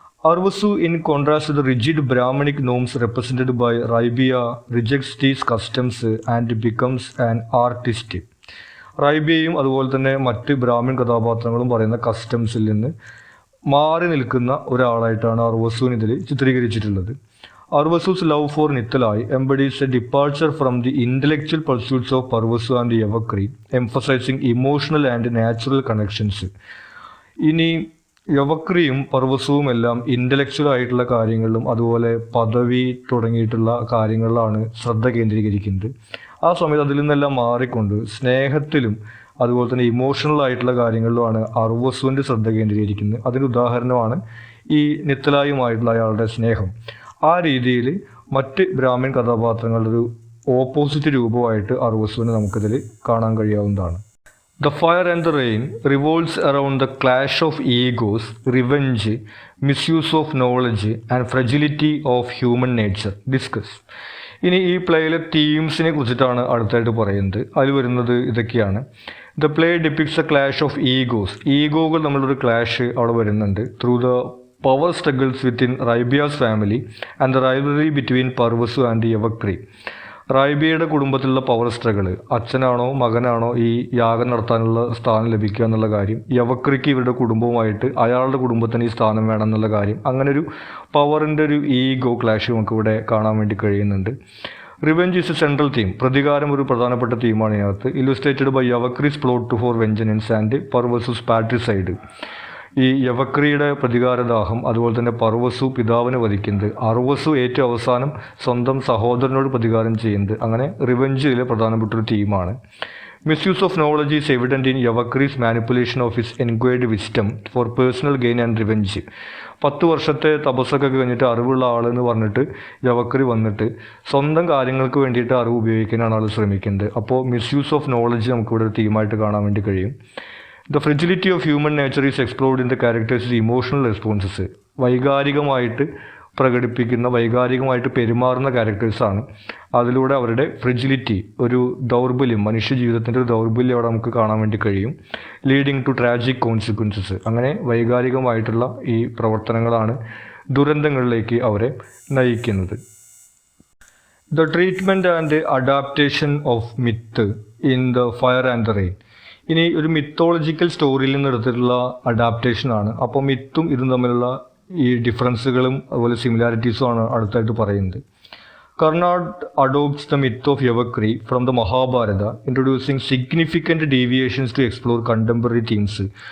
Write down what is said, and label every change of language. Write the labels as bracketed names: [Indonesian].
[English] Arvasu in contrast the rigid Brahmanic norms represented by Raibhya rejects these customs and becomes an artist. [Malayalam] റൈബിയയും അതുപോലെ തന്നെ മറ്റ് Brahmin കഥാപാത്രങ്ങളും പറയുന്ന കസ്റ്റംസിൽ നിന്ന് മാറി നിൽക്കുന്ന ഒരാളായിട്ടാണ് അർവസുവിന് ഇതിൽ ചിത്രീകരിച്ചിട്ടുള്ളത്. [English] Arvasu's love for Nithalai embodies a departure from the intellectual pursuits of Parvasu and Yavakri, emphasizing emotional and natural connections. [Malayalam] ഇനി യവക്രിയും പർവസുവും എല്ലാം ഇൻ്റലക്ച്വൽ ആയിട്ടുള്ള കാര്യങ്ങളിലും അതുപോലെ പദവി തുടങ്ങിയിട്ടുള്ള കാര്യങ്ങളിലാണ് ശ്രദ്ധ കേന്ദ്രീകരിക്കുന്നത്. ആ സമയത്ത് അതിൽ നിന്നെല്ലാം മാറിക്കൊണ്ട് സ്നേഹത്തിലും അതുപോലെ തന്നെ ഇമോഷണൽ ആയിട്ടുള്ള കാര്യങ്ങളിലുമാണ് അർവസുവിൻ്റെ ശ്രദ്ധ കേന്ദ്രീകരിക്കുന്നത്. അതിന് ഉദാഹരണമാണ് ഈ നിത്തലായുമായിട്ടുള്ള അയാളുടെ സ്നേഹം. ആ രീതിയിൽ മറ്റ് ബ്രാഹ്മിൺ കഥാപാത്രങ്ങളുടെ ഒരു ഓപ്പോസിറ്റ് രൂപമായിട്ട് അർവസുവിനെ നമുക്കിതിൽ കാണാൻ കഴിയാവുന്നതാണ്. [English] The fire and the rain revolves around the clash of egos, revenge, misuse of knowledge and fragility of human nature. Discuss. [Malayalam] ഇനി ഈ പ്ലേയിലെ തീംസിനെ കുറിച്ചിട്ടാണ് അടുത്തായിട്ട് പറയുന്നത്. അതിൽ വരുന്നത് ഇതൊക്കെയാണ്. [English] The play depicts a clash of egos. [Malayalam] ഈഗോകൾ തമ്മിലൊരു ക്ലാഷ് അവിടെ വരുന്നുണ്ട്. [English] Through the power struggles within Raibiya's family and the rivalry between Parvasu and Yavakri. [Malayalam] റൈബിയയുടെ കുടുംബത്തിലുള്ള പവർ സ്ട്രഗിൾ, അച്ഛനാണോ മകനാണോ ഈ യാഗം നടത്താനുള്ള സ്ഥാനം ലഭിക്കുക എന്നുള്ള കാര്യം, യവക്രിക്ക് ഇവരുടെ കുടുംബവുമായിട്ട് അയാളുടെ കുടുംബത്തിന് ഈ സ്ഥാനം വേണം എന്നുള്ള കാര്യം, അങ്ങനെ ഒരു പവറിൻ്റെ ഒരു ഈഗോ ക്ലാഷ് നമുക്ക് ഇവിടെ കാണാൻ വേണ്ടി കഴിയുന്നുണ്ട്. [English] Revenge is a central theme. [Malayalam] പ്രതികാരം ഒരു പ്രധാനപ്പെട്ട തീമാണ് ഇതിനകത്ത്. [English] Illustrated by Yavakri's plot for vengeance and Paravasu's patricide. [Malayalam] ഈ യവക്രിയുടെ പ്രതികാരദാഹം, അതുപോലെ തന്നെ പർവസു പിതാവിനെ വധിക്കുന്നത്, അർവസു ഏറ്റവും അവസാനം സ്വന്തം സഹോദരനോട് പ്രതികാരം ചെയ്യുന്നത്, അങ്ങനെ റിവെഞ്ചിലെ പ്രധാനപ്പെട്ട ഒരു തീമാണ്. [English] Misuse of knowledge is evident in Yavakri's manipulation of his acquired wisdom for personal gain and revenge. [Malayalam] 10 വർഷത്തെ തപസ്സൊക്കെ കഴിഞ്ഞിട്ട് അറിവുള്ള ആളെന്ന് പറഞ്ഞിട്ട് യവക്രി വന്നിട്ട് സ്വന്തം കാര്യങ്ങൾക്ക് വേണ്ടിയിട്ട് അറിവ് ഉപയോഗിക്കാനാണ് ആൾ ശ്രമിക്കുന്നത്. അപ്പോൾ മിസ്യൂസ് ഓഫ് നോളജ് നമുക്കിവിടെ ഒരു തീമായിട്ട് കാണാൻ വേണ്ടി കഴിയും. [English] The fragility of human nature is explored in the characters' emotional responses. [Malayalam] വൈകാരികമായിട്ട് പ്രകടിപ്പിക്കുന്ന, വൈകാരികമായിട്ട് പെരുമാറുന്ന ക്യാരക്ടേഴ്സാണ്. അതിലൂടെ അവരുടെ ഫ്രിജിലിറ്റി, ഒരു ദൗർബല്യം, മനുഷ്യ ജീവിതത്തിൻ്റെ ഒരു ദൗർബല്യം അവിടെ നമുക്ക് കാണാൻ വേണ്ടി കഴിയും. [English] Leading to tragic consequences. [Malayalam] അങ്ങനെ വൈകാരികമായിട്ടുള്ള ഈ പ്രവർത്തനങ്ങളാണ് ദുരന്തങ്ങളിലേക്ക് അവരെ നയിക്കുന്നത്. [English] The treatment and adaptation of myth in the fire and the rain. [Malayalam] ഇനി ഒരു മിത്തോളജിക്കൽ സ്റ്റോറിയിൽ നിന്ന് എടുത്തിട്ടുള്ള അഡാപ്റ്റേഷനാണ്. അപ്പോൾ മിത്തും ഇതും തമ്മിലുള്ള ഈ ഡിഫറൻസുകളും അതുപോലെ സിമിലാരിറ്റീസും ആണ് അടുത്തായിട്ട് പറയുന്നത്. [English] Karnad adopts the myth of Yavakri from the Mahabharata, introducing significant deviations to explore contemporary themes.